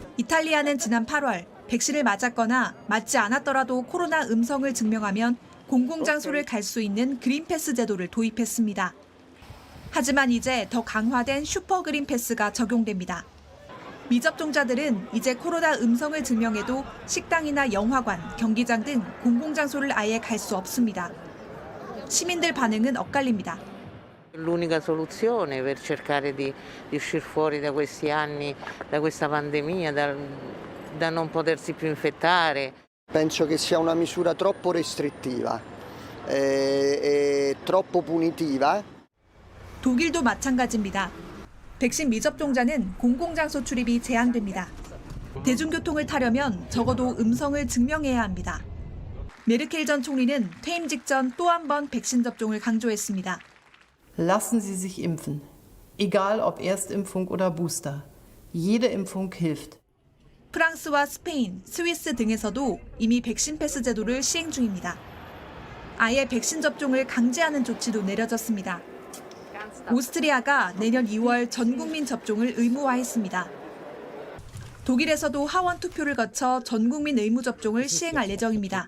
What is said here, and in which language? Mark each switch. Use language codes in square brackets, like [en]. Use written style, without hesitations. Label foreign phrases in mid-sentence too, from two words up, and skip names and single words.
[ko] 이탈리아는 지난 8월 백신을 맞았거나 맞지 않았더라도 코로나 음성을 증명하면 공공장소를 갈 수 있는 그린패스 제도를 도입했습니다. 하지만 이제 더 강화된 슈퍼 그린패스가 적용됩니다. 미접종자들은 이제 코로나 음성을 증명해도 식당이나 영화관, 경기장 등 공공장소를 아예 갈 수 없습니다. 시민들 반응은 엇갈립니다. [it] L'unica soluzione per cercare di uscire fuori da questi anni, da questa pandemia, da non potersi più infettare. Penso che sia una misura troppo restrittiva e troppo punitiva. [ko] 독일도 마찬가지입니다. 백신 미접종자는 공공장소 출입이 제한됩니다. 대중교통을 타려면 적어도 음성을 증명해야 합니다. 메르켈 전 총리는 퇴임 직전 또 한 번 백신 접종을 강조했습니다. [de] Lassen Sie sich impfen. Egal ob Erstimpfung oder Booster. Jede Impfung hilft. [ko] 프랑스와 스페인, 스위스 등에서도 이미 백신 패스 제도를 시행 중입니다. 아예 백신 접종을 강제하는 조치도 내려졌습니다. 오스트리아가 내년 2월 전 국민 접종을 의무화했습니다. 독일에서도 하원 투표를 거쳐 전 국민 의무 접종을 시행할 예정입니다.